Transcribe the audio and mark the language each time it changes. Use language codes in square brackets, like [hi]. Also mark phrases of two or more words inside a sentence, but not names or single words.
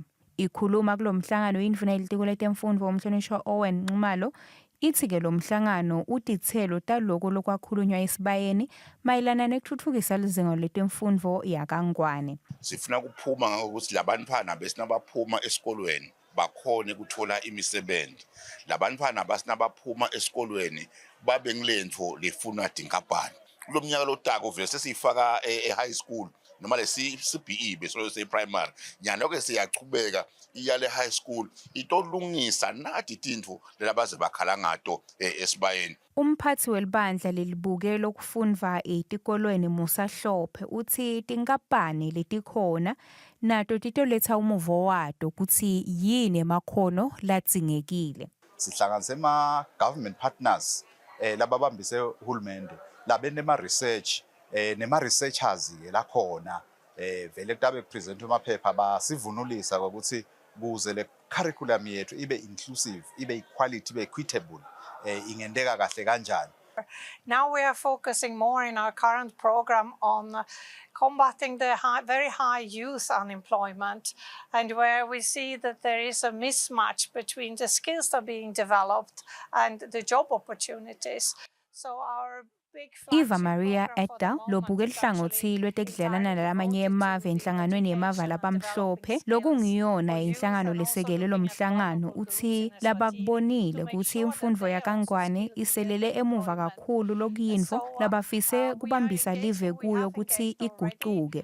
[ss] Ikhuluma kulo mhlangano indvuna yelitiko letemfundvo umhlonishwa Nxumalo ithi-ke lo mhlangano utitselo taloko lokwakhulunywa esibayeni mayelana nekutfutfukisa lizinga letemfundvo yakangwane. Sifuna kuphuma ngokuthi labantwana besinabaphuma esikolweni bakhone ukuthola imisebenzi. Labantwana basinabaphuma esikolweni babe ngilento lefuna dinkapani. Kulo mnyaka lotako vele sesifaka [en] high school [ss] noma lesi CBE bese se primary. Nyalo ke siyachubeka iyale [en] high school [ss] itolungisa nathi tintfo lelabaze bakhala ngato esibayeni. Umphathi welibandla lelibuke lokufundva etikolweni Musa Hlophe uthi tinkampani letikhona nato titoletsa umuvo wato kutsi yini emakhono ladzingekile. Sihlanganise [en] government partners [ss] lababambise uhulumende labenema research nema researchers lakhona vele kutabe kupresent emaphepha basivunulisa ukuthi kuze le curriculum yethu ibe inclusive, ibe equality, ibe equitable, ingendeka kahle kanjani. [en] Now we are focusing more in our current program on combating the very high youth unemployment, and where we see that there is a mismatch between the skills that are being developed and the job opportunities. So our [ss] Eva Maria Etta lobuke lihlangothi lwetekudlelana nalamanye emave enhlanganweni yemava labamhlophe lokungiyona inhlangano lesekele lomhlangano uthi labakubonile ukuthi imfundvo yakangwane iselele emuva kakhulu lokuyinfo labafise kubambisa live kuyo ukuthi igucuke.